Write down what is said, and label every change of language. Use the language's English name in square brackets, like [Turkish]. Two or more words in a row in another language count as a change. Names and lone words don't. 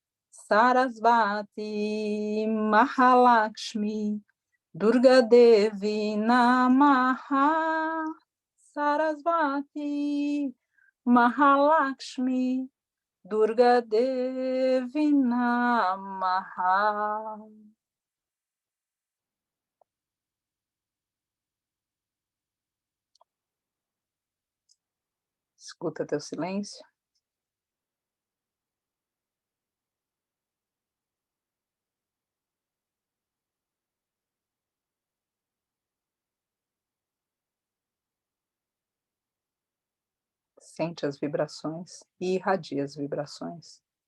[Sanskrit] Sarasvati Mahalakshmi, Durga Devi Namaha, Sarasvati Mahalakshmi, Durga Devi Namaha. [Portuguese] Escuta teu silêncio. Sente as vibrações e irradia as vibrações.